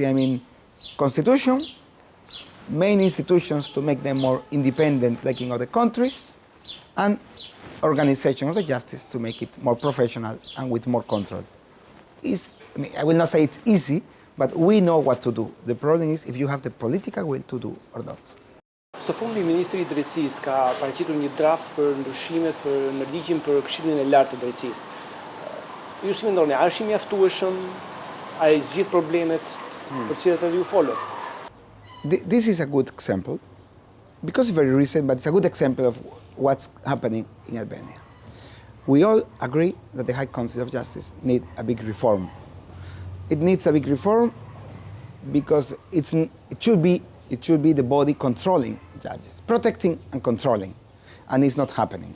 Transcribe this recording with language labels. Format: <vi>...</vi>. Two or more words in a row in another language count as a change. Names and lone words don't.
<en>I mean, Constitution, main institutions to make them more independent like in other countries, and organization of the justice to make it more professional and with more control. I will not say it's easy, but we know what to do. The problem is if you have the political will to do or not.</en> <sq>Së fundi, Ministri i Drejtësisë ka paraqitur një draft për ndryshimet në ligjin për Këshillin e Lartë të Drejtësisë. Ju si mendoni, a është i mjaftueshëm? A i zgjidh problemet për cilat edhe ju folët?</sq> <en>This is a good example, because it's very recent, but it's a good example of what's happening in Albania. We all agree that the High Council of Justice needs a big reform. It needs a big reform because it should be the body controlling judges, protecting and controlling, and it's not happening.</en>